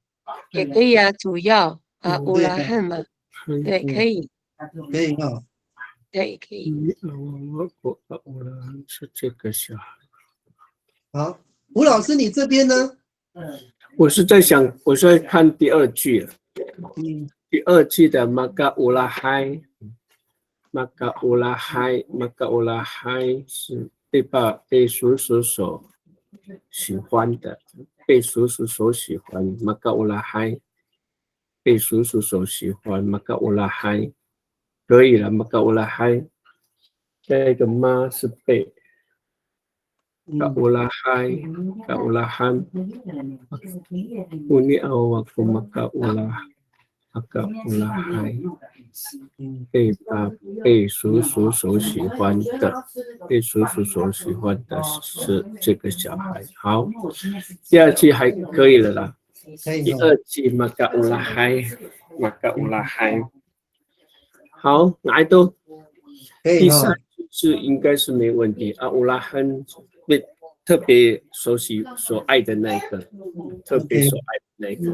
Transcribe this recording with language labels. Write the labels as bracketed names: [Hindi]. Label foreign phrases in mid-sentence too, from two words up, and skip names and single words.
[Chinese] 也可以啊，主要乌拉汉嘛，对，可以，可以哈。对，可以。是这个小孩。好，吴老师，你这边呢？我是在看第2句了。第2句的 [Amis] maka ulahai maka ulahai [Chinese] 是被叔叔所喜欢的，被叔叔所喜欢 [Amis] maka ulahai [Chinese] 被叔叔所喜欢 [Amis] maka ulahai [Chinese] 可以了 [Amis] maka ulahai [Chinese] 这个妈是被 kaulahan [Amis] uni awaku maka ulahai [Chinese] 被叔叔所喜欢的，被叔叔所喜欢的是这个小孩。好，第2句还可以了啦。第2句 [Amis] maka ulahai [Chinese] 好，哪都第3句是应该是没问题啊。ulahan 特别所爱的那个，特别所爱的那个。